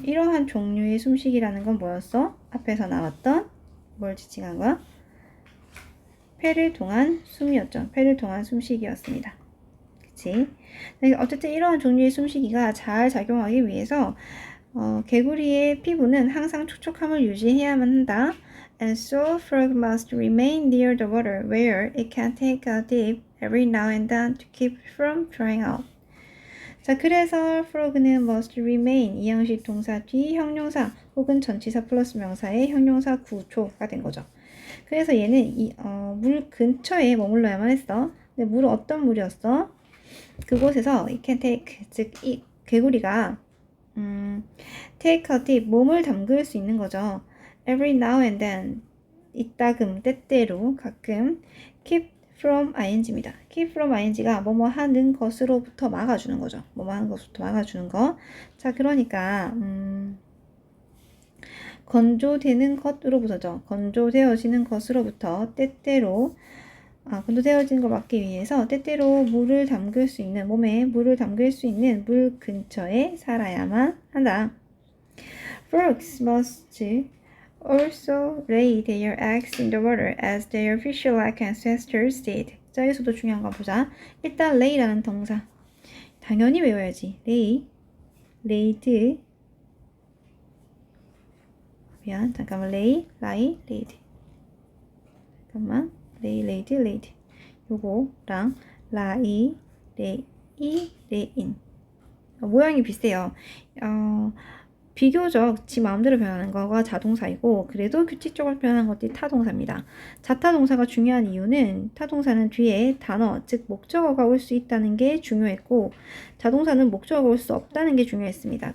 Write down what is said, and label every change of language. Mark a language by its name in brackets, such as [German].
[Korean] 이러한 종류의 숨쉬기라는 건 뭐였어? 앞에서 나왔던 뭘 지칭한 거야? 폐를 통한 숨이었죠. 폐를 통한 숨쉬기였습니다. 그치? 어쨌든 이러한 종류의 숨쉬기가 잘 작용하기 위해서 개구리의 피부는 항상 촉촉함을 유지해야만 한다. [English] And so frog must remain near the water where it can take a dip every now and then to keep from drying out. [Korean] 자, 그래서 frog는 must remain 이 형식 동사 뒤 형용사 혹은 전치사 플러스 명사의 형용사 구조가 된 거죠. 그래서 얘는 물 근처에 머물러야만 했어. 근데 물은 어떤 물이었어? 그곳에서 [English] it can take, [Korean] 즉 이 개구리가 [English] take a dip, [Korean] 몸을 담글 수 있는 거죠. [English] Every now and then, [Korean] 이따금, 때때로, 가끔 keep from ing입니다. keep from ing가 뭐뭐 하는 것으로부터 막아주는 거죠. 뭐뭐 하는 것부터 막아주는 거. 자, 그러니까 건조되는 것으로부터죠. 건조되어지는 것으로부터 때때로 건조되어지는 걸 막기 위해서 때때로 물을 담글 수 있는, 몸에 물을 담글 수 있는 물 근처에 살아야만 한다. [English] Frogs must also lay their eggs in the water as their fish-like ancestors did. [Korean] 자, 여기서도 중요한 거 보자. 일단 lay라는 동사. 당연히 외워야지. lay, laid. 미안, 잠깐만. lay, lie, laid. 잠깐만. lay, laid, laid. 요거랑 lie, lay, layin. 모양이 비슷해요. 비교적 지 마음대로 표현하는 거가 자동사이고 그래도 규칙적으로 표현하는 것들이 타동사입니다. 자타동사가 중요한 이유는 타동사는 뒤에 단어, 즉 목적어가 올 수 있다는 게 중요했고 자동사는 목적어가 올 수 없다는 게 중요했습니다.